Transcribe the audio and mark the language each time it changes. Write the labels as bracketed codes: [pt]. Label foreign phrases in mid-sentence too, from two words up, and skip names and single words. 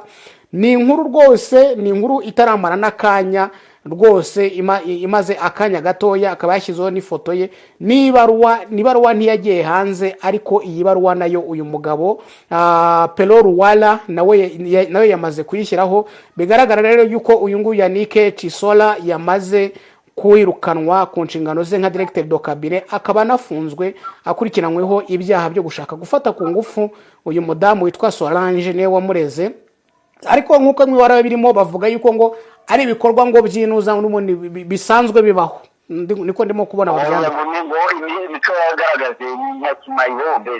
[rw] Ni inkuru rwose, ni inkuru itaramara n'akanya rwose, imaze akanya gatoya akaba yashyizeho n'ifoto ye. Nibaruwa ntiyagiye hanze, ariko iyi baruwa nayo uyu mugabo Pelo Ruwara nawe yamaze kuyishyiraho. Bigaragara rero yuko uyu nguyu Yannick Chisola yamaze kwirukanwa ku nshingano ze nka [fr] directeur de cabinet, [rw] akaba anafunzwe akurikiranyweho ibyaha byo gushaka gufata ku ngufu uyu mudamu witwa Solange niwe wamureze. Ariko nkuko mwibara birimo bavuga yuko ngo ari ibikorwa ngo byinuza n'ubundi bisanzwe bibaho, niko ndimo kubona baryana imico yagaragaje ya kimayibobe,